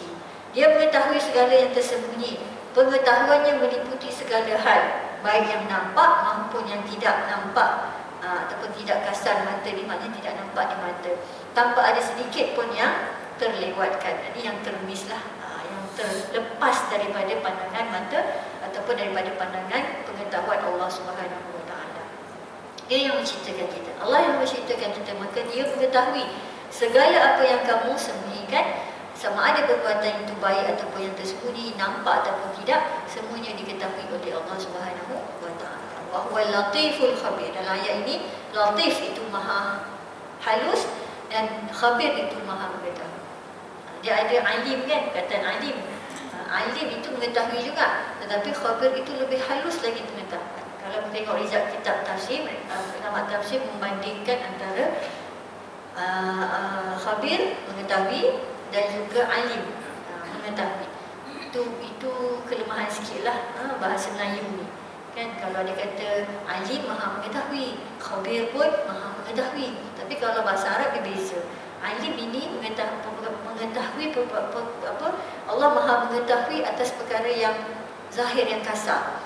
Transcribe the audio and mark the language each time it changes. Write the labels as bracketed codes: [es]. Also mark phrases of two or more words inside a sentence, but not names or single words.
[ms] Dia mengetahui segala yang tersembunyi. Pengetahuannya meliputi segala hal, baik yang nampak maupun yang tidak nampak, ataupun tidak kasar mata, ni maknanya tidak nampak di mata, tanpa ada sedikit pun yang terlewatkan. Ini yang termiss lah, yang terlepas daripada pandangan mata ataupun daripada pandangan pengetahuan Allah [ar] Subhanahu Wa Taala. [ms] Dia yang menciptakan kita, Allah yang menciptakan kita, maka dia mengetahui segala apa yang kamu sembunyikan, sama ada perbuatan itu baik ataupun yang tersembunyi, nampak ataupun tidak, semuanya diketahui oleh Allah [ar] Subhanahu Wa Taala. Wa huwal latiful khabir. [ms] Dalam ayat ini, latif itu maha halus dan khabir itu maha mengetahui. Dia ada alim kan, perkataan alim. Alim itu mengetahui juga, tetapi khabir itu lebih halus lagi pengetahuan. Kalau kita tengok rizal kitab tafsir, ulama tafsir membandingkan antara khabir mengetahui dan juga alim mengetahui. Itu kelemahan sikit lah bahasa Melayu ni kan. Kalau dia kata alim maha mengetahui, khabir pun maha mengetahui. Tapi kalau bahasa Arab dia beza. Alim ini mengetahui Allah maha mengetahui atas perkara yang zahir, yang kasar.